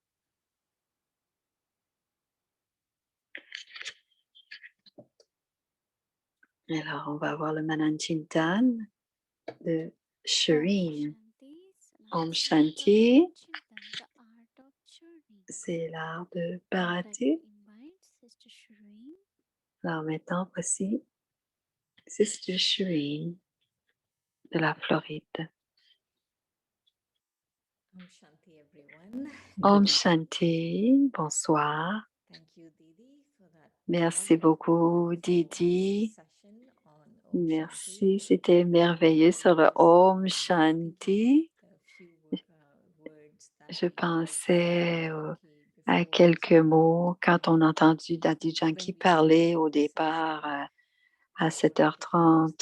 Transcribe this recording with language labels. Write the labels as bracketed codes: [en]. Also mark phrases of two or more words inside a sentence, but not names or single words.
[fr] Alors, on va voir le [hi] मनन चिंतन [fr] de Shireen. [sa] ॐ शान्ति, [fr] c'est l'art de Bharati. Alors maintenant, voici Sister Shireen de la Floride. [sa] ॐ शान्ति, everyone. ॐ शान्ति, [fr] bonsoir. Merci beaucoup, Didi. Merci, c'était merveilleux sur le [sa] ॐ शान्ति. [fr] Je pensais à quelques mots quand on a entendu Dadi Janki parler au départ à 7h30.